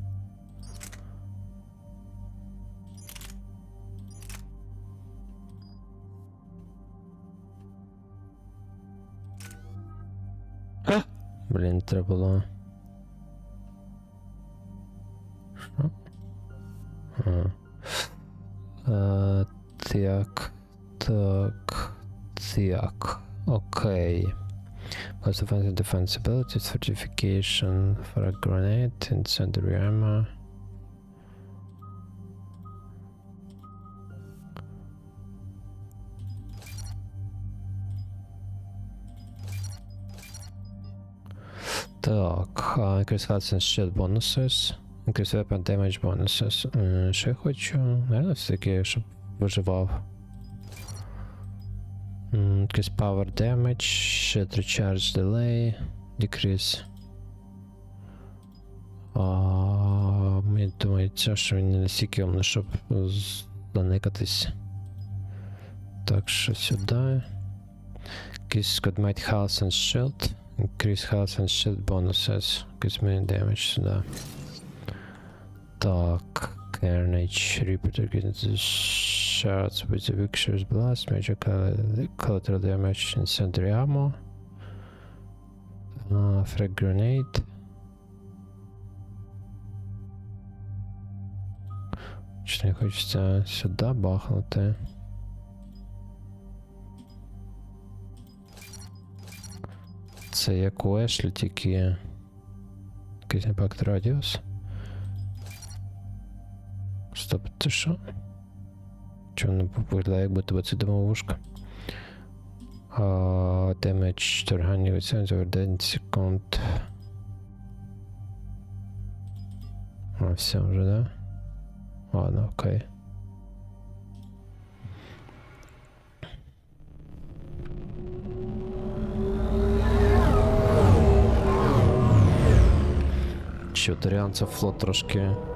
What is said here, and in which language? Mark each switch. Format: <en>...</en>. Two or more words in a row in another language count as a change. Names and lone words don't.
<uk>Блін, треба було. Що? Так. Окей.</uk> <en>Plus offensive defense abilities, fortification for a grenade, incendiary armor. Так, increase health and shield bonuses. Increase weapon damage bonuses.</en> <uk>Що я хочу?</uk> <ru>Наверное, все-таки,</ru> <uk>щоб виживав.</uk> <en>Increase power damage, shield recharge delay, decrease.</en> <uk>Мені думається, що він не настільки умний, щоб заникатись. Так, що сюди.</uk> <en>Increase good might health and shield. Increase health and shield bonuses. Increase melee damage сюди.</en> <uk>Так,</uk> <en>Carnage, Reaper against the shards with the Victor's Blast, major collateral damage, incendiary ammo, frag grenade.</en> <uk>Чи не хочеться сюди бахнути? Це як у Ешлі, тільки якийсь</uk> <en>impact radius.</en> <uk>Стоп, це що? Чого не виглядає, як будто це домовушка?</uk> <en>Damage to organic weapons over 10 секунд.</en> <uk>Все вже, да?</uk> <ru>Ладно, окей.</ru> <uk>Що, Торіанцев флот трошки...</uk>